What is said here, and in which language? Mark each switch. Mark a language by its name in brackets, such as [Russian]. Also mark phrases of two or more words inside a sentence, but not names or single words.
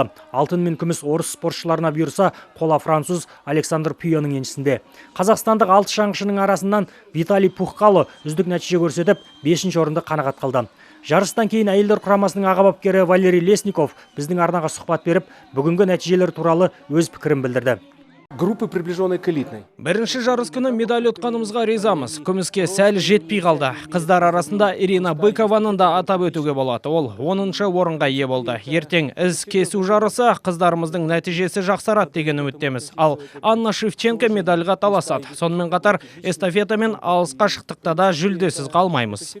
[Kazakh] Алтын мен күміс орыс спортшыларына бұйырса, қола француз Александр Пүйоның еншісінде. Қазақстандық 6 шаңғышының арасынан Виталий Пухкало үздік нәтиже көрсетіп, 5-ші орынды қанағат қылды. Жарыстан кейін әйелдер құрамасының аға бапкері Валерий Лесников біздің арнаға сұхбат беріп, бүгінгі нәтижелер туралы өз пікірін білдірді. [Russian] Группы, приближенной к элитной. [Kazakh] Бірінші жарыс күні медаль ұтқанымызға ризамыз. Күміске сәл жетпей қалды. Қыздар арасында Ирина Быкованың да атап өтуге болады. Ол 10-шы орынға ие болды. Ертең із кесу жарысы қыздарымыздың нәтижесі жақсарады деген үміттеміз. Ал Анна Шевченко медальға таласады. Сонымен қатар эстафета мен алыс қашықтықта да жүлдесіз қалмаймыз.